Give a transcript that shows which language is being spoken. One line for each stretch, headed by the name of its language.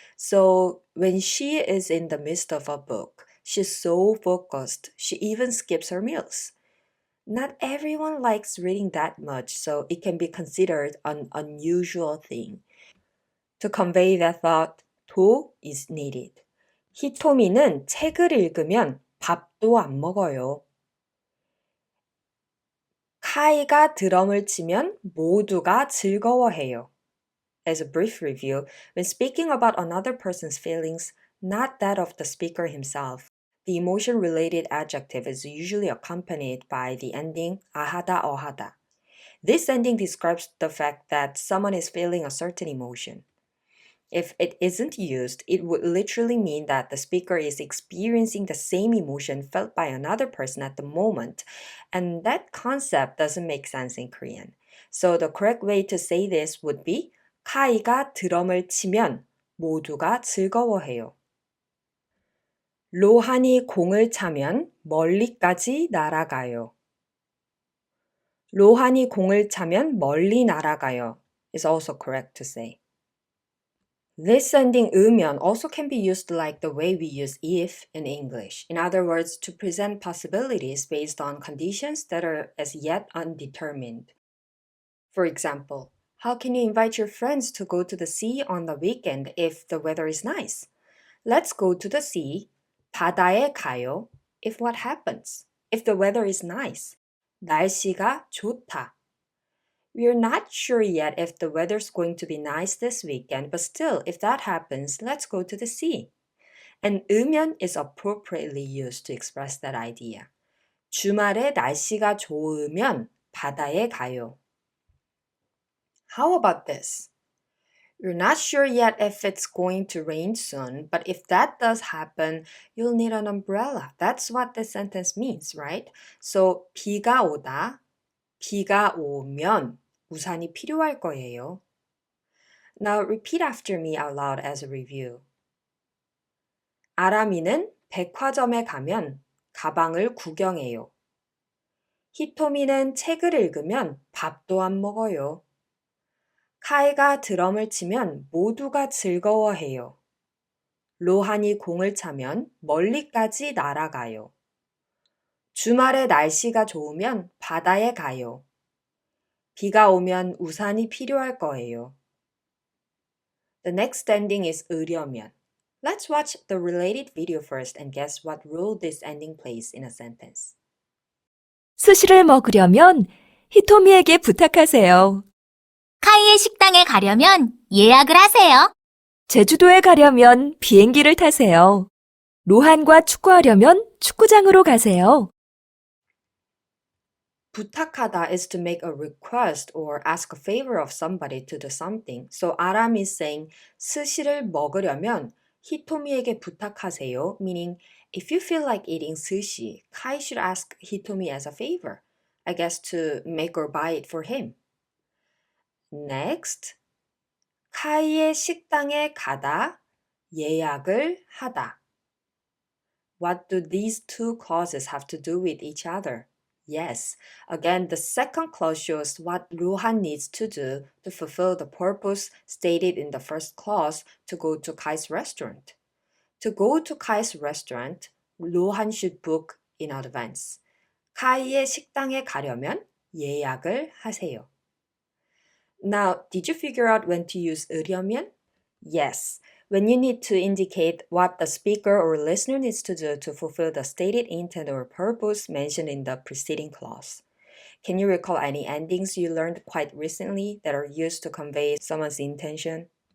English: So when she is in the midst of a book, she's so focused, she even skips her meals. Not everyone likes reading that much, so it can be considered an unusual thing. To convey that thought, 도 is needed.
Korean: 히토미는 책을 읽으면 밥도 안 먹어요. 카이가 드럼을 치면 모두가 즐거워해요.
English: As a brief review, when speaking about another person's feelings, not that of the speaker himself, the emotion-related adjective is usually accompanied by the ending 아하다, 어하다. This ending describes the fact that someone is feeling a certain emotion. If it isn't used, it would literally mean that the speaker is experiencing the same emotion felt by another person at the moment, and that concept doesn't make sense in Korean. So the correct way to say this would be
Korean: 카이가 드럼을 치면 모두가 즐거워해요. 로한이 공을 차면 멀리까지 날아가요. 로한이 공을 차면 멀리 날아가요
English: is also correct to say. This ending 으면 also can be used like the way we use if in English. In other words, to present possibilities based on conditions that are as yet undetermined. For example, how can you invite your friends to go to the sea on the weekend if the weather is nice? Let's go to the sea.
Korean: 바다에 가요.
English: If what happens? If the weather is nice.
Korean: 날씨가 좋다.
English: We're not sure yet if the weather's going to be nice this weekend, but still, if that happens, let's go to the sea. And 으면 is appropriately used to express that idea.
Korean: 주말에 날씨가 좋으면 바다에 가요.
English: How about this? You're not sure yet if it's going to rain soon, but if that does happen, you'll need an umbrella. That's what this sentence means, right?
Korean: So 비가 오다, 비가 오면 우산이 필요할 거예요.
English: Now repeat after me out loud as a review.
Korean: 아람이는 백화점에 가면 가방을 구경해요. 히토미는 책을 읽으면 밥도 안 먹어요. 카이가 드럼을 치면 모두가 즐거워해요. 로한이 공을 차면 멀리까지 날아가요. 주말에 날씨가 좋으면 바다에 가요. 비가 오면 우산이 필요할 거예요.
English: The next ending is 으려면. Let's watch the related video first and guess what role this ending plays in a sentence.
Korean: 스시를 먹으려면 히토미에게 부탁하세요. 카이의 식당에 가려면 예약을 하세요. 제주도에 가려면 비행기를 타세요. 로한과 축구하려면 축구장으로 가세요.
English: 부탁하다 is to make a request or ask a favor of somebody to do something. So 아람 is saying
Korean: 스시를 먹으려면 히토미에게 부탁하세요.
English: Meaning, if you feel like eating sushi, Kai should ask Hitomi as a favor. I guess to make or buy it for him.
Korean: Next, 카이의 식당에 가다, 예약을 하다.
English: What do these two clauses have to do with each other? Yes, again, the second clause shows what Rohan needs to do to fulfill the purpose stated in the first clause to go to Kai's restaurant. To go to Kai's restaurant, Rohan should book in advance.
Korean: 카이의 식당에 가려면 예약을 하세요.
English: Now, did you figure out when to use 으려면? Yes, when you need to indicate what the speaker or listener needs to do to fulfill the stated intent or purpose mentioned in the preceding clause. Can you recall any endings you learned quite recently that are used to convey someone's intention?